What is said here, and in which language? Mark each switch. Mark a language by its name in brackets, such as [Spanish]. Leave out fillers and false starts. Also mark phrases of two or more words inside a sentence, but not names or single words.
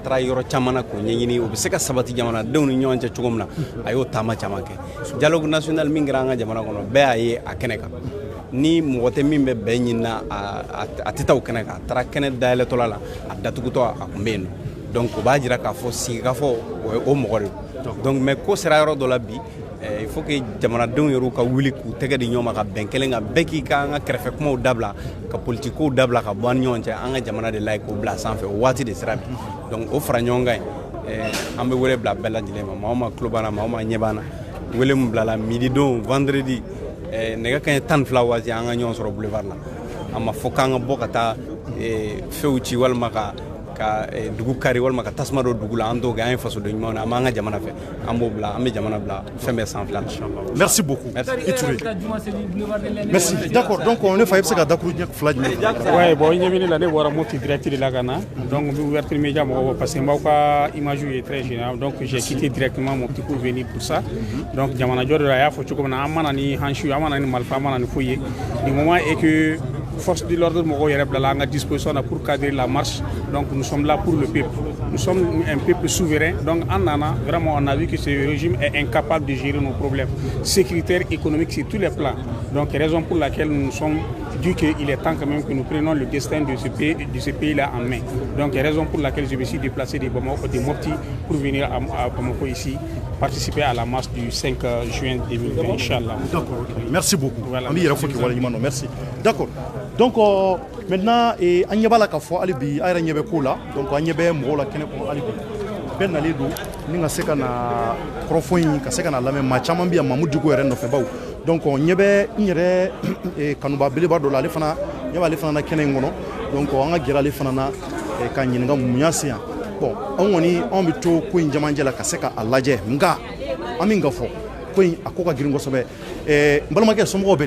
[Bambara] taara yɔrɔ caman na k'o ɲɛɲini o bɛ se ka sabati jamanadenw ni ɲɔgɔn cɛ cogo min na a y'o taama caman kɛ [French] dialogue national [Bambara] min kɛra an ka jamana kɔnɔ bɛɛ y'a ye a kɛnɛ kan ni mɔgɔ tɛ min bɛ bɛn ɲinina a tɛ taa o kɛnɛ kan a taara kɛnɛ dayɛlɛtɔla la a datugutɔ a tun bɛ yen nɔ donc o b'a jira k'a fɔ sigikafɔ o mɔgɔ de donc mais ko sera yɔrɔ dɔ la bi [French] il faut que [Bambara] jamanadenw yɛrɛ ka wuli k'u tɛgɛ di ɲɔgɔn ma ka bɛn kelen kan bɛɛ k'i ka an ka kɛrɛfɛ kumaw dabila ka politikow dabila ka bɔ an ni ɲɔgɔn cɛ an ka jamana de la ye k'o bila sanfɛ o waati de sera bi donc o fara ɲɔgɔn kan an bɛ wele bila bɛɛ lajɛlen ma maa o maa tulo b'an na maa o maa ɲɛ b'an na wele min bilala midi don vendredi nɛgɛ kaɲɛ 12 waati an ka ɲɔgɔn sɔrɔ boulevard la a ma fɔ k'an ka bɔ ka taa fɛnw ci walima ka dugu kari walima ka tasuma dɔ dugu la an t'o kɛ an ye fasoden ɲumanw na an b'an ka jamana fɛ an b'o bila an bɛ jamana bila fɛn bɛɛ sanfɛ la. [French] Merci beaucoup. Merci. D'accord. Donc on est [Bambara] fa i bɛ se ka dakuru ɲɛ fila jumɛn. [French] Ouais bon [Bambara] i ɲɛ bɛ ne la ne bɔra Mopti direct [French] de la [Bambara] ka na donc n bɛ [French] Ouverture Media mɔgɔw parce que [Bambara] n b'aw ka [French] image est très génial donc j'ai quitté directement Mopti pour venir pour ça donc [Bambara] jamanajɔ de la a y'a fɔ cogo min na an mana ni hanchu an mana ni marifa an mana ni foyi ye [French] du moment est que force de l'ordre [Bambara] mɔgɔw yɛrɛ bilala an ka [French] disposition na pour cadrer la marche donc nous sommes là pour le peuple. Nous sommes un peuple souverain. Donc, en Nana, vraiment, on a vu que ce régime est incapable de gérer nos problèmes sécuritaires, économiques sur tous les plans. Donc, raison pour laquelle nous sommes dit qu'il est temps quand même que nous prenions le destin de ce pays-là en main. Donc, raison pour laquelle je me suis déplacé de Mopti pour venir à Bamako ici, participer à la marche du 5 juin 2020, Inch'Allah. D'accord, merci beaucoup. Voilà. Merci. D'accord. Donc, maintenant, [Bambara] an ɲɛ b'a la k'a fɔ hali bi a yɛrɛ ɲɛ bɛ ko la donc an ɲɛ bɛ mɔgɔw la kɛnɛ kɔnɔ hali bi bɛɛ nalen don ni ka se ka na kɔrɔfɔ in ka se ka na lamɛn maa caman bɛ yan Mamu Diko yɛrɛ nɔfɛ baw donc ɲɛ bɛ n yɛrɛ kanuba beleba dɔ la ale fana ɲɛ b'ale fana na kɛnɛ in kɔnɔ donc an ka gɛrɛ ale fana na ka ɲininka mun y'a se yan bon anw kɔni anw bɛ to ko in jamajɛ la ka se k'a lajɛ nka an min ka fɔ ko in a ko ka girin kosɛbɛ n balimakɛ somɔgɔw bɛ di.